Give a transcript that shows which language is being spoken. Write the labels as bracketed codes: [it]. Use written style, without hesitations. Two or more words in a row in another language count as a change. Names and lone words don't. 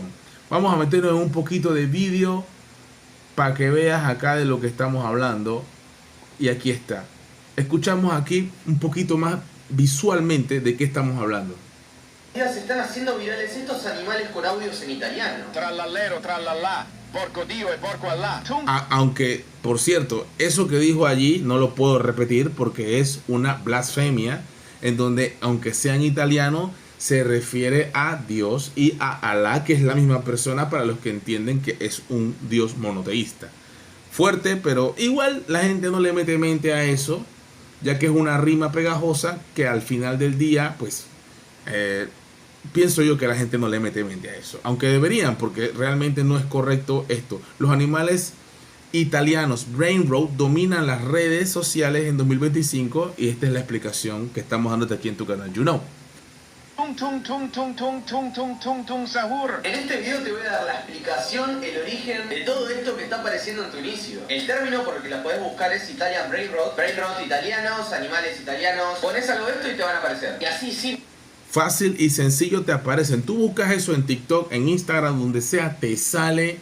[es] Vamos a meternos en un poquito de vídeo para que veas acá de lo que estamos hablando. Y aquí está. Escuchamos aquí un poquito más visualmente de qué estamos hablando. Ya se están haciendo virales estos animales con audios en italiano. [it] Trallallero, trallallà, porco Dio e porco Allah. [es] Aunque, por cierto, eso que dijo allí no lo puedo repetir porque es una blasfemia, en donde, aunque sea en italiano, se refiere a Dios y a Alá, que es la misma persona, para los que entienden que es un Dios monoteísta. Fuerte, pero igual la gente no le mete mente a eso, ya que es una rima pegajosa que al final del día, pues, pienso yo que la gente no le mete mente a eso. Aunque deberían, porque realmente no es correcto esto. Los animales italianos Brain Rot dominan las redes sociales en 2025 y esta es la explicación que estamos dándote aquí en tu canal You Know. Tung tung tung tung tung tung tung tung tung sahur. En este video te voy a dar la explicación, el origen de todo esto que está apareciendo en tu inicio. El término por el que la podés buscar es Italian Brain Rot. Brain Rot italianos, animales italianos. Pones algo de esto y te van a aparecer. Y así sí. Fácil y sencillo te aparecen. Tú buscas eso en TikTok, en Instagram, donde sea, te sale.